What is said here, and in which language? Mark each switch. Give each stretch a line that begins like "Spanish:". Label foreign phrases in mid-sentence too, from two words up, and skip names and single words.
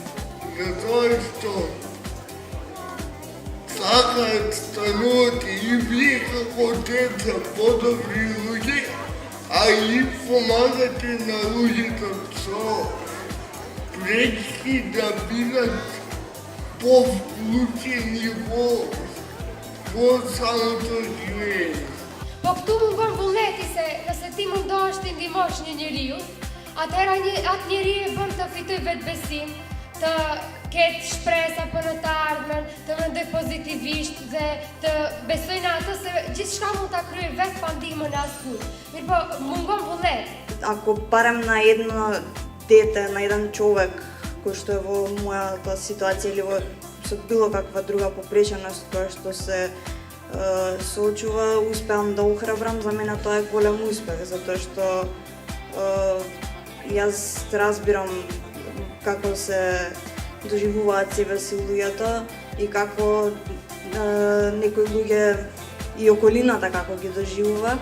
Macedonian: Затоа што сакаат стануваат и вие како деца подобри луѓе, а и помагате на луѓето со пречки да бидат повклучени во самото живење.
Albanian: Po këtu mungon vullneti se nëse ti mundo është i ndihmosh një njeriu, atëherë atë njeriu e bën të fitoj vetbesim, të ketë shpresë apo në të ardhmen, të mendoj pozitivisht dhe të besoj në atë se gjithçka mund ta kryej vetë pa ndihmën e askujt. Mirë po mungon vullnet.
Macedonian: Ако барем на едно дете, на еден човек кој што е во мојата ситуација или со било каква друга попреченост која што се соочува, успеам да охрабрам, за мене тоа е голем успех, затоа што јас разбирам како се доживуваат себе си луѓето и како некои луѓе и околината како ги доживува.